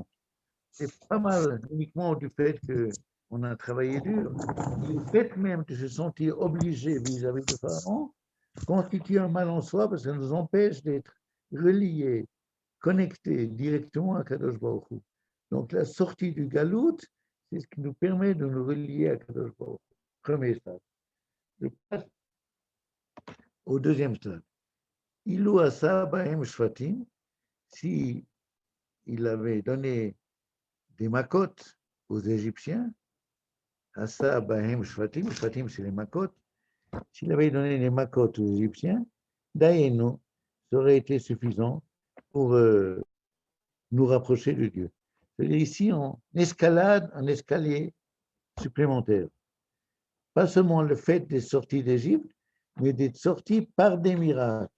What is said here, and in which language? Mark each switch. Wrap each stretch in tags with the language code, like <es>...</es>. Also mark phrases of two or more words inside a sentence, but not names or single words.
<fr>C'est pas mal uniquement du fait qu'on a travaillé dur, le fait même de se sentir obligé vis-à-vis du Pharaon constitue un mal en soi parce que ça nous empêche d'être reliés, connectés directement à</fr> <he>קדוש ברוך הוא.</he> <fr>Donc la sortie du galout, c'est ce qui nous permet de nous relier à</fr> <he>קדוש ברוך הוא.</he> <fr>Premier stade. Je passe au deuxième stade.</fr> <he>אילו עשה בהם שפטים,</he> <fr>si il avait donné des makot aux Égyptiens,</fr> <he>עשה בהם שפטים,</he> <fr>shvatim c'est les makot, s'il avait donné des makot aux Égyptiens, Dayenu, ça aurait été suffisant pour nous rapprocher de Dieu. C'est-à-dire ici, on escalade un escalier supplémentaire. Pas seulement le fait d'être sorti d'Égypte, mais d'être sorti par des miracles.</fr>